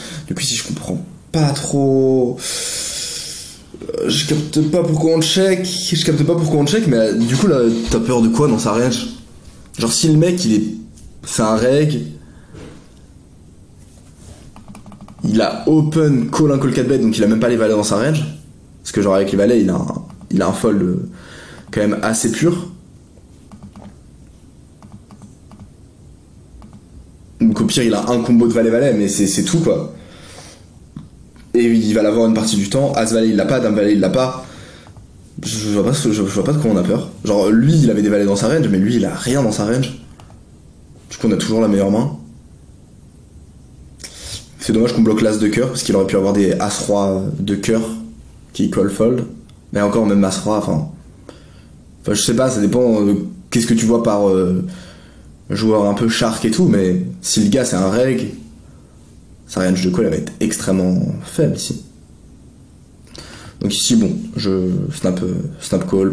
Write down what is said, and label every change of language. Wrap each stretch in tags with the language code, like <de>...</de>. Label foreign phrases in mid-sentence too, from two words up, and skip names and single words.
<fr>Du coup, ici, je comprends pas trop. Je capte pas pourquoi on check, mais du coup là t'as peur de quoi dans sa range? Genre si le mec c'est un reg, il a</fr> <en>open call</en> <fr>un</fr> <en>call 4 bet</en> <fr>donc il a même pas les valets dans sa range, parce que genre avec les valets il a un fold quand même assez pur. Donc au pire il a un combo de valet mais c'est tout quoi. Et il va l'avoir une partie du temps. As valet il l'a pas, dame valet il l'a pas. Je vois pas de quoi on a peur. Genre lui il avait des valets dans sa range, mais lui il a rien dans sa range. Du coup on a toujours la meilleure main. C'est dommage qu'on bloque l'as de cœur parce qu'il aurait pu avoir des as roi de cœur qui</fr> <en>call fold.</en> <fr>Mais encore même as roi, enfin je sais pas, ça dépend de qu'est-ce que tu vois par joueur un peu shark et tout, mais si le gars c'est un reg, sa range de call elle va être extrêmement faible ici. Donc ici bon, je</fr> <en>snap call.</en>